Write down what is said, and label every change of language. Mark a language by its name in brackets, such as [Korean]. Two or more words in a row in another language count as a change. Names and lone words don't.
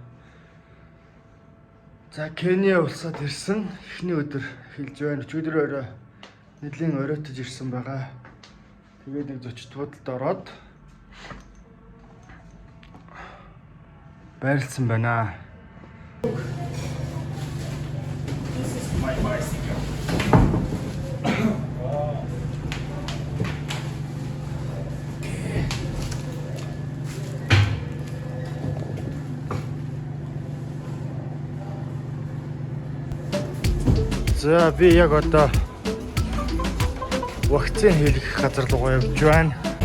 [Mongolian] За Кenya улсад ирсэн. Эхний өдөр эхэлж байна. Өчигдөр орой нэлийн оройтож ирсэн байгаа. Тэгээд нэг зочд будалд ороод байрлсан байна. [English] This is my bicycle. [Mongolian] За би яг одоо вакцины хийх газар руу явж байна.